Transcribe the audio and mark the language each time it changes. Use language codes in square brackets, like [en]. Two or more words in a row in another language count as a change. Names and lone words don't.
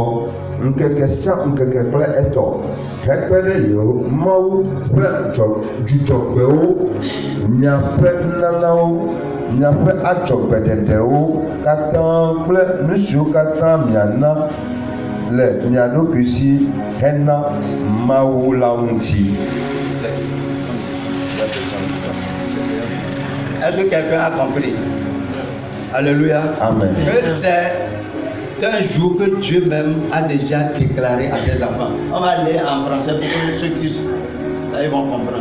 [ee] Ŋkeke sia ŋkeke kple etɔ. Hekpe ɖe yewo Mawu ƒe dzudzɔgbewo, miaƒe nunanawo, miaƒe adzɔgbeɖeɖewo katã kple nu siwo katã miana le mia ɖokui si hena Mawu la ŋuti. [fr] Est-ce que quelqu'un a compris? Alléluia. Amen. C'est un jour que Dieu même a déjà déclaré à ses enfants. On va lire en français pour que ceux qui là, ils vont comprendre.